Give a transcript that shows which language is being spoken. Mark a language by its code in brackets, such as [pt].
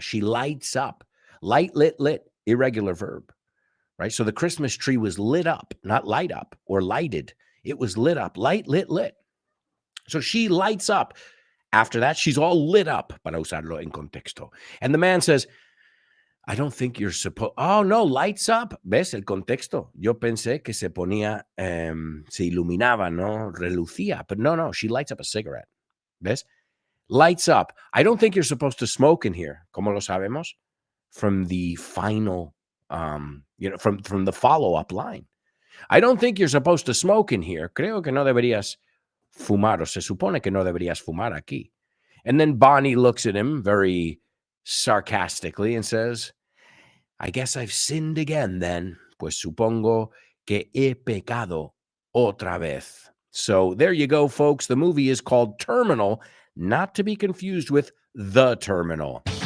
[en] She lights up. Light, lit, irregular verb. Right? So the Christmas tree was lit up, not light up or lighted. It was lit up. Light, lit. So she lights up. After that, she's all lit up, [es] para usarlo en contexto. [en] And the man says, I don't think you're supposed... Oh, no, lights up. [es] ¿Ves el contexto? Yo pensé que se ponía, se iluminaba, ¿no? Relucía. [en] But no, she lights up a cigarette. [es] ¿Ves? [en] Lights up. I don't think you're supposed to smoke in here. [es] ¿Cómo lo sabemos? [en] From the final, from the follow-up line. I don't think you're supposed to smoke in here. [es] Creo que no deberías fumar, o se supone que no deberías fumar aquí. [en] And then Bonnie looks at him very sarcastically and says, I guess I've sinned again then, [es] pues supongo que he pecado otra vez. [en] So there you go, folks. The movie is called Terminal, not to be confused with The Terminal.